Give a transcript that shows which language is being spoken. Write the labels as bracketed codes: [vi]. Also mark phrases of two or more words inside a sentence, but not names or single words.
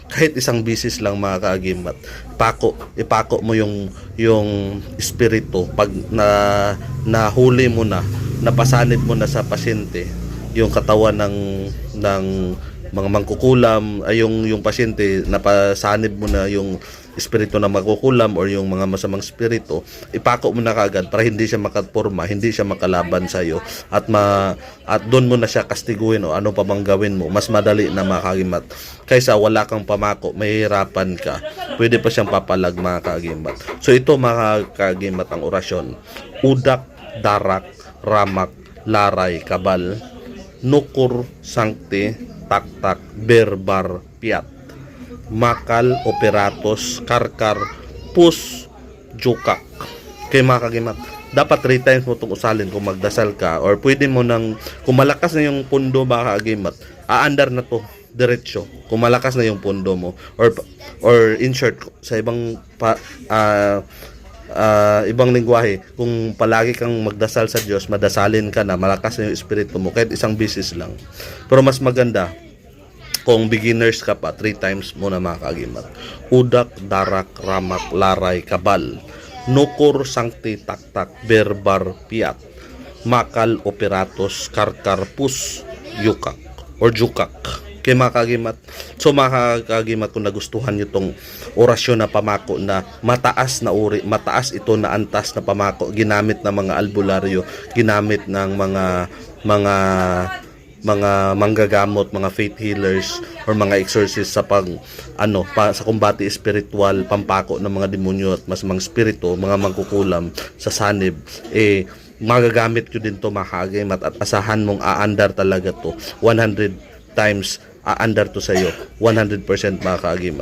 [tl] Kahit isang bisis lang mga kaagimat, ipako mo yung espiritu pag nahuli mo na, napasanib mo na sa pasyente yung katawan ng mga mangkukulam, ay yung pasyente, napasanib mo na yung espiritu na magkukulam or yung mga masamang espiritu, ipako mo na kagad para hindi siya makaporma, hindi siya makalaban sa iyo, at doon mo na siya kastiguhin o ano pa bang gawin mo. Mas madali na mga kaagimat kaysa wala kang pamako, mahihirapan ka, pwede pa siyang papalag mga kaagimat. So ito mga kaagimat ang orasyon: udak, darak, ramak, laray, kabal, nukur, sangti, taktak, berbar, piat, makal, operatos, karkar, pus, jukak. Kaya mga kaagimat, dapat 3 times mo itong usalin kung magdasal ka, or pwede mo nang, kung malakas na yung pundo mga kaagimat, aandar na to diretsyo kung malakas na yung pundo mo, or [en] in short, [tl] sa ibang lingwahe, kung palagi kang magdasal sa Diyos, madasalin ka na, malakas na yung espiritu mo kahit isang bisis lang. Pero mas maganda kung beginners ka pa, 3 times muna mga kaagimat: udak, darak, ramak, laray, kabal, nukur, sangti, taktak, berbar, piat, makal, operatos, karkar, pus, yukak or jukak. Kaya mga kaagimat, so mga kaagimat, kung nagustuhan nyo itong orasyon na pamako na mataas na uri, mataas ito na antas na pamako, ginamit ng mga albularyo, ginamit ng mga manggagamot, mga [en] faith healers [tl] or mga exorcists sa sa kumbati espiritual, pampako ng mga demonyo at masamang espiritu, mga mangkukulam sa sanib, magagamit nyo din to mga kaagimat, at asahan mong aandar talaga to 100 times, aandar to sa iyo 100% mga kaagimat.